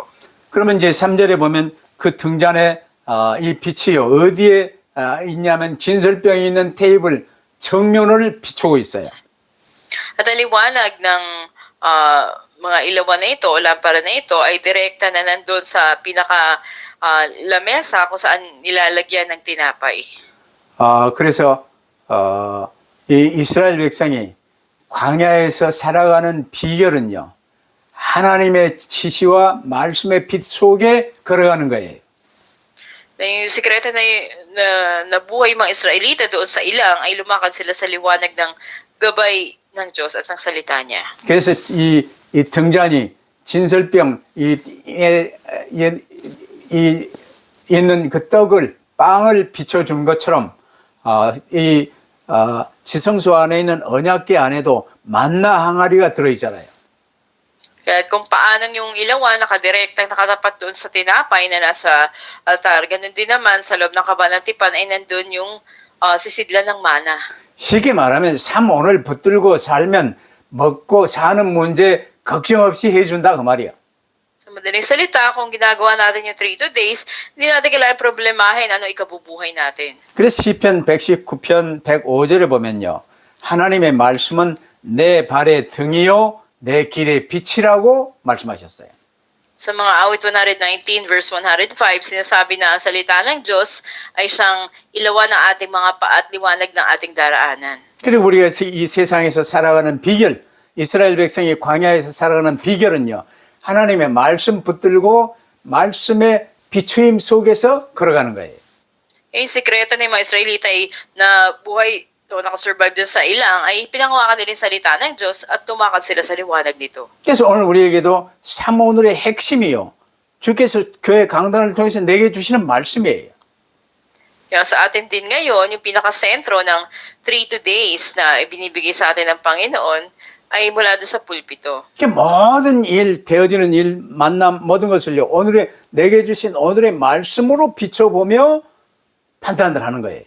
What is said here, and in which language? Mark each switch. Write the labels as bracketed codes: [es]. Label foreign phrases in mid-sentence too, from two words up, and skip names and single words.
[ko] 그러면 이제 3절에 보면 그 등잔에 이 빛이요 어디에 있냐면 진설병이 있는 테이블 정면을 비추고 있어요. [tl] At ang liwanag ng mga ilawan na ito o lampara na ito ay direkta na nandun sa pinaka lamesa kung saan nilalagyan ng tinapay. [ko] 그래서 이 이스라엘 백성이 광야에서 살아가는 비결은요. 하나님의 지시와 말씀의 빛 속에 걸어가는 거예요. [tl] Na yung sikreto na buhay mga Israelita doon sa ilang ay lumakad sila sa liwanag ng gabay ng Diyos at ng salita niya. [ko] 그래서 이 등잔이 진설병 있는 그 빵을 비춰준 것처럼 지성소 안에 있는 언약궤 안에도 만나 항아리가 들어있잖아요. [tl] Kaya kung paanong yung ilawan nakadirektang nakatapat doon sa tinapay na nasa altar, ganun din naman sa loob ng kabanang tipan ay nandun yung sisidlan ng mana. [ko] 쉽게 말하면 삶 오늘 붙들고 살면 먹고 사는 문제 걱정 없이 해준다 그 말이야. [tl] Sa madaling salita, kung ginagawa natin yung 3 days, hindi natin kailangan problemahin ano ikabubuhay natin. [ko] 그래서 시편 119편 105절에 보면요. 하나님의 말씀은 내 발의 등이요 내 길의 빛이라고 말씀하셨어요. [tl] Sa mga awit 119 verse 105, sinasabi na ang salita ng Diyos ay siyang ilawan ng ating mga paa at liwanag ng ating daraanan. [ko] 그리고 우리가 이 세상에서 살아가는 비결, 이스라엘 백성이 광야에서 살아가는 비결은요. 하나님의 말씀 붙들고 말씀의 비추임 속에서 걸어가는 거예요. [tl] Yung sikreto ng mga Israelita ay na buhay o nakasurvive dun sa ilang ay pinangawakan nila yung salita ng Diyos at tumakad sila sa liwanag nito. [ko] 그래서 오늘 우리에게도 삶 오늘의 핵심이요. 주께서 교회 강단을 통해서 내게 주시는 말씀이에요. [tl] Kaya sa atin din ngayon, yung pinakasentro ng 3 days na ibinibigay sa atin ng Panginoon ay mula doon sa pulpito. [ko] 모든 일, 되어지는 일, 만남, 모든 것을요. 오늘의 내게 주신 오늘의 말씀으로 비춰보며 판단을 하는 거예요.